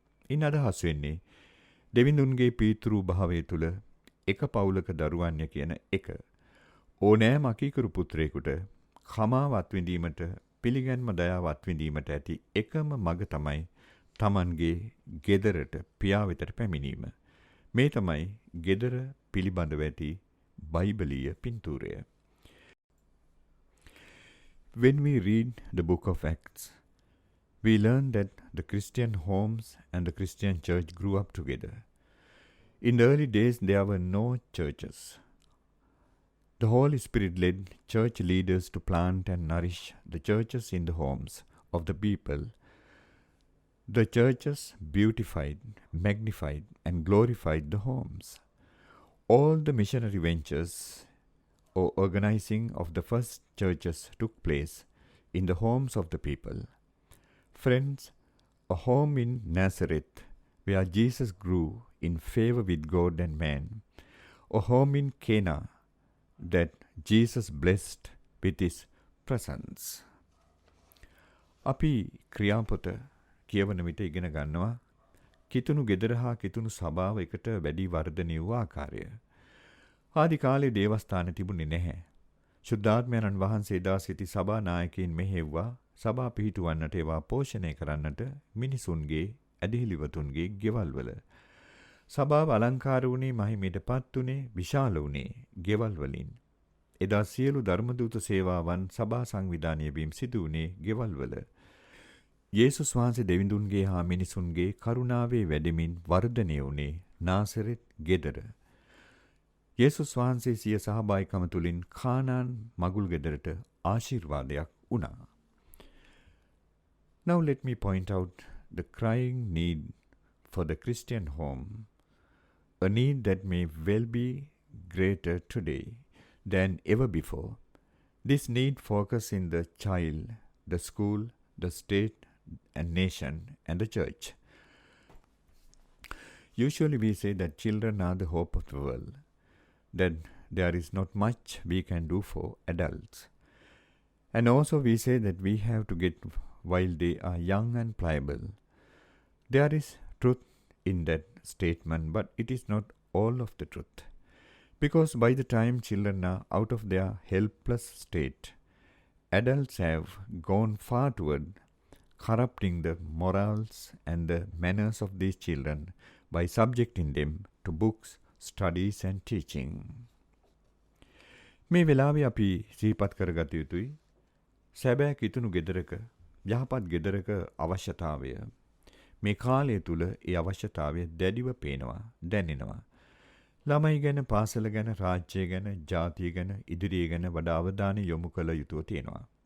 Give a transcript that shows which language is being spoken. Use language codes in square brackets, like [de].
[si] ඉන් අදහස් වෙන්නේ දෙවිඳුන්ගේ පීතෘ භාවය තුළ එක පවුලක දරුවන්ය කියන එක. ඕනෑම අකීකරු පුත්‍රයෙකුට කමාවත් විඳීමට පිළිගැන්ම දයාවත් විඳීමට ඇති එකම මඟ තමයි තමන්ගේ ගෙදරට පියා වෙතට පැමිණීම. මේ තමයි ගෙදර පිළිබඳව ඇති බයිබලීය පින්තූරය. [en] When we read the book of Acts, we learn that the Christian homes and the Christian church grew up together. In the early days, there were no churches. The Holy Spirit led church leaders to plant and nourish the churches in the homes of the people. The churches beautified, magnified, and glorified the homes. All the missionary ventures or organizing of the first churches took place in the homes of the people. Friends, a home in Nazareth where Jesus grew in favor with God and man, a home in Cana that Jesus blessed with his presence. [si] අපි ක්‍රියාපොත කියවන විට ඉගෙන ගන්නවා කිතුණු ගෙදර හා කිතුණු සභාව එකට වැඩි වර්ධනය වූ ආකාරය. ආදි කාලේ දේවස්ථාන තිබුණේ නැහැ. ශුද්ධාත්මයන්න් වහන්සේ දා සිටි සභා නායකයින් මෙහෙව්වා සභා පිහිටුවන්නට ඒවා පෝෂණය කරන්නට මිනිසුන්ගේ ඇදහිලිවතුන්ගේ ගෙවල් වල. සභාව අලංකාර වුණේ මහිමයටපත් වුණේ විශාල වුණේ ගෙවල් වලින්. එදා සියලු ධර්මදූත සේවාවන් සභා සංවිධානය වීම සිදු වුණේ ගෙවල් වල. යේසුස් වහන්සේ දෙවිඳුන්ගේ හා මිනිසුන්ගේ කරුණාවේ වැඩෙමින් වර්ධනය වුණේ නාසරෙත් ගෙදර. යේසුස් වහන්සේ සිය සහභාගීකම තුලින් කානාන් මගුල් ගෙදරට ආශිර්වාදයක් වුණා. [en] Now let me point out the crying need for the Christian home, a need that may well be greater today than ever before. This need focuses in the child, the school, the state and nation and the church. Usually we say that children are the hope of the world, that there is not much we can do for adults. And also we say that we have to get while they are young and pliable. There is truth in that statement, but it is not all of the truth. Because by the time children are out of their helpless state, adults have gone far toward corrupting the morals and the manners of these children by subjecting them to books, studies and teaching. [si] මේ වෙලාවේ අපි සිහිපත් කරගත යුතුයි සැබෑ කිතුණු ගෙදරක යහපත් ගෙදරක අවශ්‍යතාවය. මේ කාලය තුල ඒ අවශ්‍යතාවය දැඩිව පේනවා දැනෙනවා. ළමයි ගැන පාසල ගැන රාජ්‍යය ගැන ජාතිය ගැන ඉදිරිය ගැන වඩා අවධානය යොමු කළ යුතුව තියෙනවා.